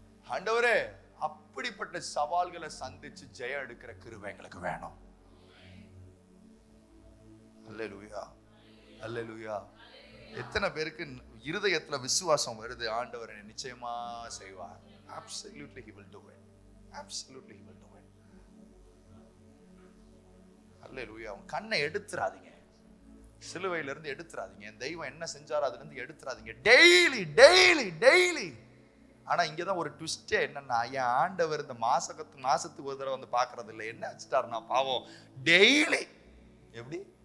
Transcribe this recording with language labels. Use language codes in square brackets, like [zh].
[ta] ஆண்டவரே, அப்படிப்பட்ட சவால்களை சந்திச்சு ஜெயம் எடுக்கிற கிருபை எங்களுக்கு வேணும். அல்லேலூயா, அல்லேலூயா. எத்தனை பேருக்கு இருதயத்துல விசுவாசம் வருது, ஆண்டவர் நிச்சயமா செய்வார். [en] Absolutely he will do it. Absolutely he will do it. [ta] அல்லேலூயா. கண்ணை எடுத்துறாதீங்க, சிலுவையில இருந்து எடுத்துறாதீங்க. என் தெய்வம் என்ன செஞ்சாரோ அதுல இருந்து எடுத்துறாதீங்க. Daily daily daily. ஆனா இங்கதான் ஒரு ட்விஸ்டே என்னன்னா, என் ஆண்டவர் இந்த மாசத்துக்கு ஒரு தடவை வந்து பாக்குறது இல்லை. என்ன வச்சுட்டாருன்னா பாவம், டெய்லி. எப்படி?